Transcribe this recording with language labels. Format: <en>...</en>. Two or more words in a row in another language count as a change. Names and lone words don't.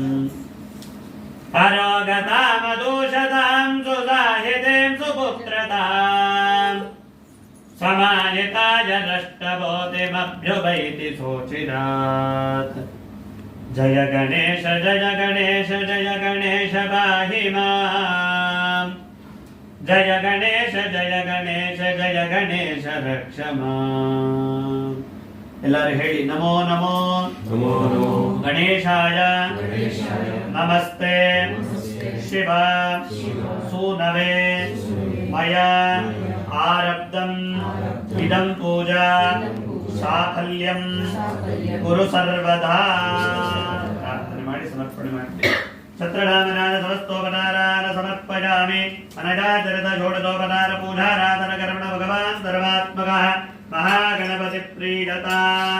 <sa>ಅರೋಗತಾಮದೂಷತಾಂ ಸುಸಾಹಿತೇಂ ಸುಪುತ್ರತಾಂ ಸಮಾಹಿತಾಯ ನಷ್ಟಬೋಧಿಮಭ್ಯುಪೈತಿ ಶೋಚಿರಾತ್. ಜಯ ಗಣೇಶ ಜಯ ಗಣೇಶ ಜಯ ಗಣೇಶ ಪಾಹಿ ಮಾಂ. ಜಯ ಗಣೇಶ ಜಯ ಗಣೇಶ ಜಯ ಗಣೇಶ ರಕ್ಷ ಮಾಂ.</sa> <kn>ಎಲ್ಲರೂ ಹೇಳಿ</kn> <sa>ನಮೋ ನಮೋ ನಮೋ ನಮೋ ಗಣೇಶಾಯ ನಮಸ್ತೆ ಶಿವ ಸೂನವೇ ಮಯ ಆರಬ್ಧಂ ಇದಂ ಪೂಜಾ ಸಾಫಲ್ಯಂ ಗುರು ಸರ್ವದಾ.</sa> <kn>ಪ್ರಾರ್ಥನೆ ಮಾಡಿ ಸಮರ್ಪಣೆ ಮಾಡಿ.</kn> <sa>ಛತ್ರಧಾಮನಾದ ಸಮಸ್ತೋಪಚಾರಾನ ಸಮರ್ಪಯಾಮಿ. ಅನಜಾಚರಿತ ಷೋಡಶೋಪಚಾರ ಪೂಜಾರಾಧನ ಕರ್ಮಣ ಭಗವಾನ್ ಸರ್ವಾತ್ಮಕಃ ಮಹಾಗಣಪತಿ ಪ್ರೀಯತಾಂ.</sa>